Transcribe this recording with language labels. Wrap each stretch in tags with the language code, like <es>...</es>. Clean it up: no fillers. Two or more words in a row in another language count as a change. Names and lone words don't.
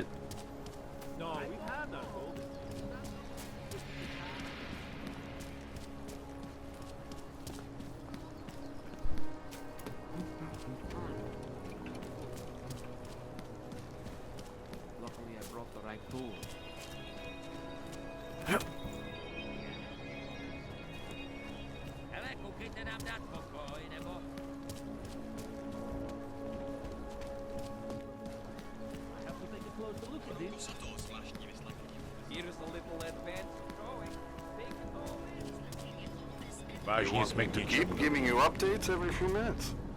<en>No, we've had that gold. Luckily, I brought the right tool.</en> <cs>Hele, koukejte nám dát pokoj, nebo...</cs> <en>Here's a little advance drawing. You want me to keep giving you updates every few minutes?</en>